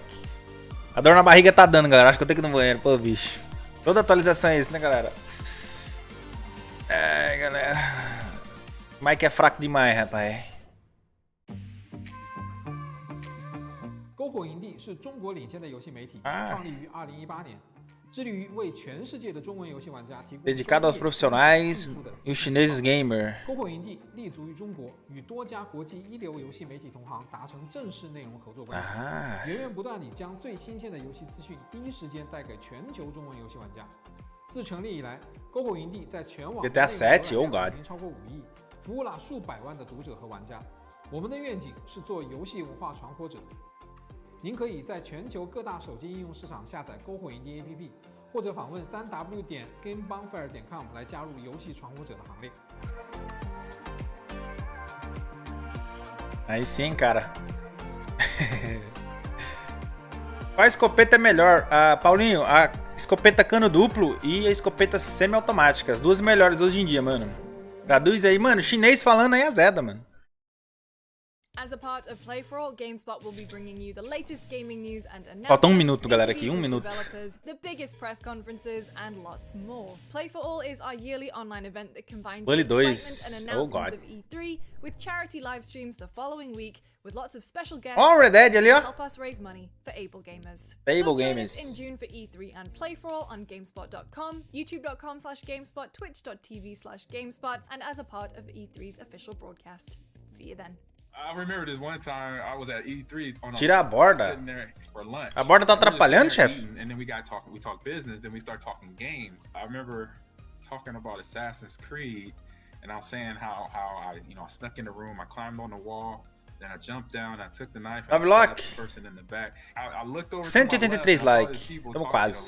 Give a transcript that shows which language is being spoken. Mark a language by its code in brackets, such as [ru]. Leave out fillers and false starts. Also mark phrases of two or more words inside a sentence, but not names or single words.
[pt] A dor na barriga tá dando, galera. Acho que eu tenho que ir no banheiro, pô, bicho. Toda atualização é isso, né, galera? Ai, galera. O Mike é fraco demais, rapaz. [zh] 篝火营地是中国领先的游戏媒体，创立于2018年，致力于为全世界的中文游戏玩家提供 [pt] dedicado aos profissionais e os chineses gamer. [zh] 篝火营地立足于中国，与多家国际一流游戏媒体同行达成正式内容合作关系，源源不断地将最新鲜的游戏资讯第一时间带给全球中文游戏玩家。自成立以来，篝火营地在全网 [en] GTA 7 oh god [zh] 超过5亿，服务了数百万的读者和玩家。我们的愿景是做游戏文化传播者。您可以在全球各大手机应用市场下载篝火营地 APP， 或者访问3w.gamebonfire.com 来加入游戏传播者的行列。 [pt] Aí sim, cara. Qual escopeta é melhor? Paulinho, a escopeta cano duplo e a escopeta semi-automática. As duas melhores hoje em dia, mano. Traduz aí, mano. Chinês falando aí azeda, mano. [en] As a part of Play for All, GameSpot will be bringing you the latest gaming news and announcements. [pt] Falta minuto, galera, aqui, minuto. [en] The biggest press conferences and lots more. Play for All is our yearly online event that combines the excitement and announcements of E3 with charity live streams the following week with lots of special guests [pt] Red Dead ali, ó. [en] help us raise money for able gamers. Able Join gamers. us in June for E3 and Play for All on GameSpot.com, YouTube.com/GameSpot, Twitch.tv/GameSpot, and as a part of E3's official broadcast. See you then. I remember this one time I was at E3 on [pt] Tira a borda. [en] sitting there for lunch. [pt] A borda tá atrapalhando, chefe? [en] And then we talk business, then we start talking games. I remember talking about Assassin's Creed, and I was saying how I snuck in the room, I climbed on the wall, then I jumped down, I took the knife, and I stabbed the person in the back. I looked over to my left, [pt] 183 like. Tamo quase.